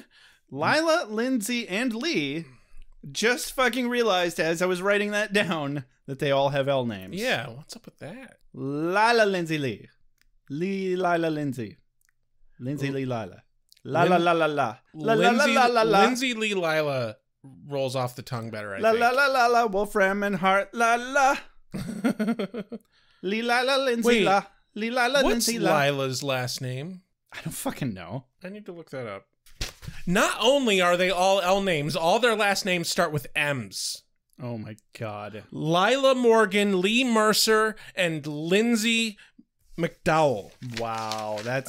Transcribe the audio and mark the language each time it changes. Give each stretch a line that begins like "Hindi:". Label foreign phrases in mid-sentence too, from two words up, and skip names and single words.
English: Lila, Lindsay, and Lee just fucking realized as I was writing that down that they all have L names. Yeah, what's up with that? Lila, Lindsay, Lee. Lee, Lila, Lindsay. Lindsay, Lee, Lila. La la la la la. La la la la la la. Lindsay Lee Lila rolls off the tongue better, I think. La la la la, Wolfram and Hart, la la. Lee Lila, Lindsay, la. Lee Lila, Lindsay, la. What's Lila's last name? I don't fucking know. I need to look that up. Not only are they all L names, all their last names start with M's. Oh my god. Lila Morgan, Lee Mercer, and Lindsay McDowell. Wow, that's